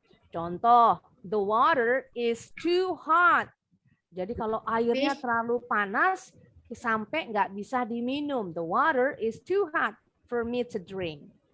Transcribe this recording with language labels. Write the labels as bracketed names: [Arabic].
[Indonesian] Contoh, [English] the water is too hot. [Indonesian] Jadi kalau airnya terlalu panas, sampai nggak bisa diminum. [English] The water is too hot for me to drink.